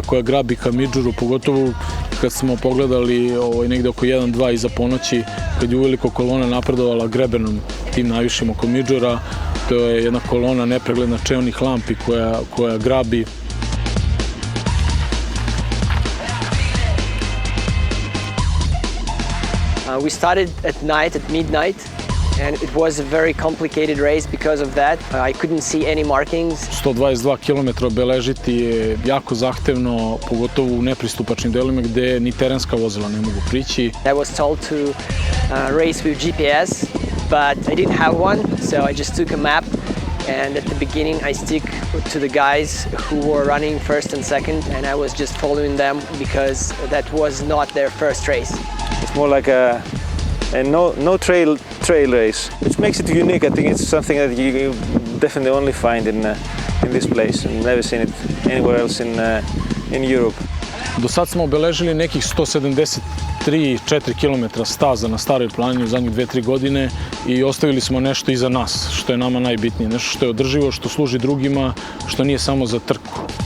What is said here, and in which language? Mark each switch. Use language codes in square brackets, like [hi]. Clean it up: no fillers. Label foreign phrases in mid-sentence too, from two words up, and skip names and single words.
[sr] koja grabi ka Midžuru, pogotovo kad smo pogledali negde oko 1-2 iza ponoći, kad je uveliko kolona napredovala grebenom tim najvišim oko Midžura. To je jedna kolona nepregledna čeonih lampi koja grabi. [en] We started at night, at midnight. And it was a very complicated race because of that. I couldn't see any markings. [sr] 122 km obeležiti je jako zahtevno, pogotovo u nepristupačnim delima gde ni terenska vozila ne mogu prići. [en] I was told to race with GPS, but I didn't have one, so I just took a map. And at the beginning, I stick to the guys who were running first and second, and I was just following them because that was not their first race. It's more like a no trail race, which makes it unique. I think it's something that you definitely only find in this place, and never seen it anywhere else in Europe. [sr] Do sad smo obeležili nekih 173-4 km staza na Staroj planini u zadnjih 2-3 godine i ostavili smo nešto iza nas, što je nama najbitnije, nešto što je održivo, što služi drugima, što nije samo za trku.